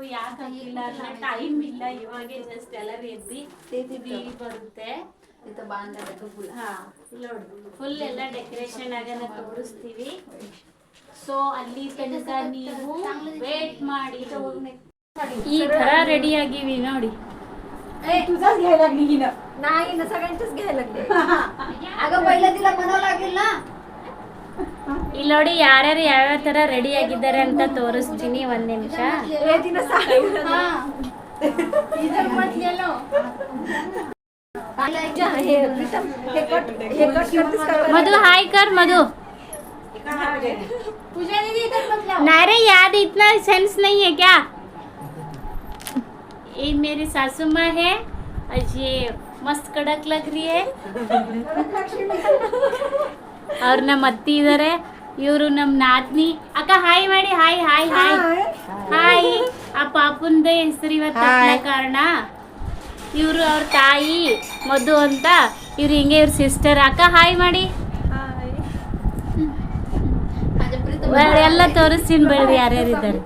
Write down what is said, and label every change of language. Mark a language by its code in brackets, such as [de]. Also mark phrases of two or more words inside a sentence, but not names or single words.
[kn] ಯಾಕೆ ಹಾಕಿಲ್ಲ ಅಂದ್ರೆ ಟೈಮ್ ಇಲ್ಲ, ಇವಾಗೆ ಜಸ್ಟ್ ಎಲ್ಲರೂ ಎದ್ದಿ ಬರುತ್ತೆ. ಫುಲ್ ಎಲ್ಲ ಡೆಕೋರೇಷನ್ ಆಗನ ತೋರಿಸ್ತೀವಿ. ಸೊ ಅಲ್ಲಿ ತನಕ ನೀವು ವೇಟ್ ಮಾಡಿ. ಈ ತರ ರೆಡಿ ಆಗಿವಿ ನೋಡಿ. [mr] तुझाच घ्यायला लागली हिनं. नाही ना, सगळ्यांचंच घ्यायला लागले. अगं पहिलं तिला म्हणावं लागेल ना. [kn] ಇಲ್ಲಿ ನೋಡಿ ಯಾರ್ಯಾರು ಯಾವ್ಯಾವ ತರ ರೆಡಿ ಆಗಿದ್ದಾರೆ ಅಂತ ತೋರಿಸ್ತೀನಿ. ಒಂದ್ ನಿಮಿಷ. [mr] मधु हाय कर मधु. [hi] नारे याद इतना सेंस नहीं है क्या? ये मेरी सासू माँ है और ये मस्त कड़क लग रही है. [kn] और ನಮ್ಮ ಅತ್ತಿ ಇದ್ದಾರೆ, ಇವರು ನಮ್ಮ ನಾದ್ನಿ. ಅಕ್ಕ ಹಾಯ್ ಮಾಡಿ. ಹಾಯ್ ಹಾಯ್ ಹಾಯ್ ಹಾಯ್. ಆ ಪಾಪುಂದೇ ಹೆಸರು ಇವತ್ತು ಕಾರಣ. ಇವರು ಅವ್ರ ತಾಯಿ ಮಧು ಅಂತ, ಇವ್ರು ಹಿಂಗೆ ಇವ್ರ ಸಿಸ್ಟರ್. ಅಕ್ಕ ಹಾಯ್ ಮಾಡಿ. ಎಲ್ಲ ತೋರಿಸ್ತೀನಿ ಬೇಡ್ರಿ ಯಾರ್ಯಾರಿದ್ದಾರೆ